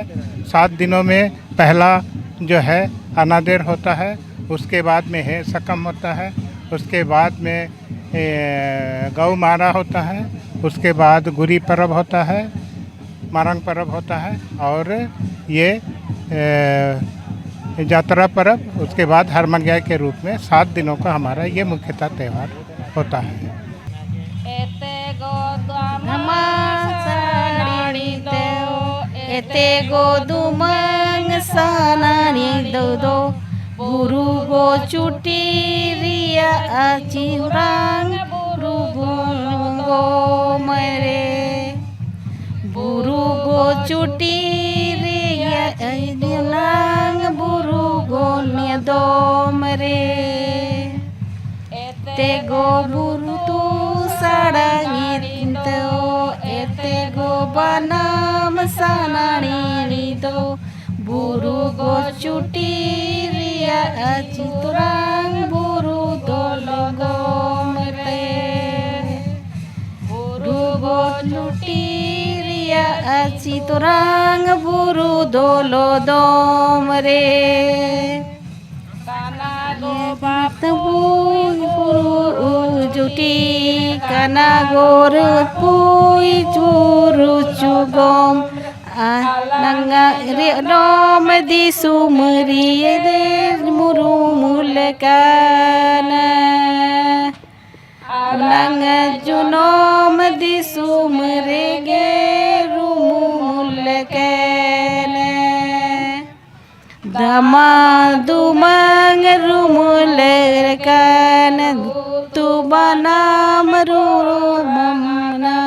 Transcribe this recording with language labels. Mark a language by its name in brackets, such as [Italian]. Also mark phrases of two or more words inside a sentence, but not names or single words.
[Hindi] 7 दिनों में पहला जो है अनादेर होता है, उसके बाद में है सकम होता है, उसके बाद में गौ मारा होता है, उसके बाद गुरी पर्व होता है, मारंग पर्व होता है और ये यात्रा पर्व, उसके बाद हरमंग्या के रूप में 7 दिनों का हमारा ये मुख्यतः त्यौहार होता है। [Mundari] Buru go cuti ria acirang, buru go mere. Buru go cuti ria acirang, buru go niedo mere. Ete go buru tu sarangit to, ete go banam sanani to. Buru go cuti ria aciturang, buru dolo go mere. Buru go cuti ria aciturang, buru dolo do mere. Buru cuti kana gorut pui curu cugom. Nanga dom di sumeri de muru mulkana. Nanga junom di sumeri ge rumu mulkana. Dama dumang rumulkana, tu banam rumamnan.